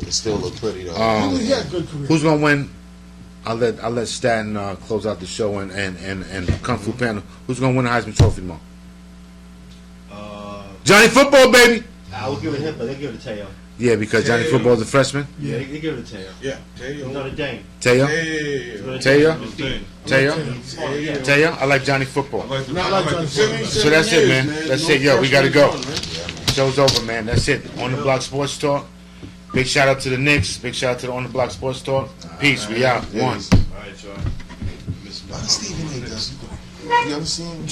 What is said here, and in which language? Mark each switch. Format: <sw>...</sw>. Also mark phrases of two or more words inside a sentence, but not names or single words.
<en>It still look pretty though. He had a good career. Who's gonna win? I'll let Staten close out the show and Kung Fu panel. Who's gonna win the Heisman Trophy tomorrow? Johnny Football, baby. I would give it him, but they give it to Teo. Yeah, because Johnny Football's a freshman. Yeah, they give it to Teo. Yeah. Teo. Notre Dame. Teo, Teo. Teo. I like Johnny Football. Not like Johnny. So that's it, man. That's it. Yo, we gotta go. Show's over, man. That's it. On the Block Sports Talk. Big shout out to the Knicks. Big shout out to the On the Block Sports Talk. Peace. We out. One. All right, y'all. Stephen A. does. You ever seen him?</en>